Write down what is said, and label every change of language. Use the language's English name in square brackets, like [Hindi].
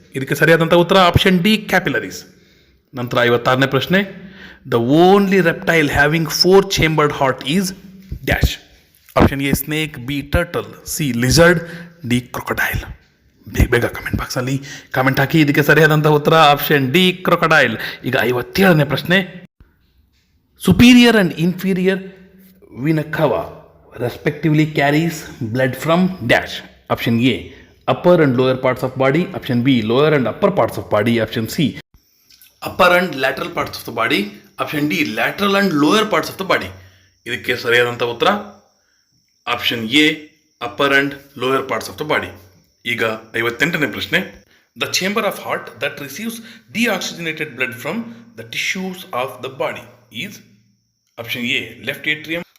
[Kannada] ಇದಕ್ಕೆ ಸರಿಯಾದಂಥ ಉತ್ತರ [English] Option D capillaries. [Kannada] ನಂತರ 56ನೇ ಪ್ರಶ್ನೆ, [English] The only reptile having 4 chambered heart is dash. Option A snake, B turtle, C lizard, D crocodile. [Kannada] ಬೇಗ comment ಬಾಕ್ಸಲ್ಲಿ ಕಾಮೆಂಟ್ ಹಾಕಿ. ಇದಕ್ಕೆ ಸರಿಯಾದಂಥ ಉತ್ತರ ಆಪ್ಷನ್ ಡಿ ಕ್ರೊಕೊಡೈಲ್. ಈಗ 57ನೇ ಪ್ರಶ್ನೆ, [English] Superior and inferior vena cava respectively carries blood from dash. Option A, upper and lower parts of body. Option B, lower and upper parts of body. Option C, upper and lateral parts of the body. Option D, lateral and lower parts of the body. [Kannada] ಇದಕ್ಕೆ ಸರಿಯಾದಂಥ ಉತ್ತರ [English] Option A, upper and lower parts of the body. [Kannada] ಈಗ 58ನೇ ಪ್ರಶ್ನೆ. [English] The chamber of heart that receives deoxygenated blood from the tissues of the body is option A, left atrium.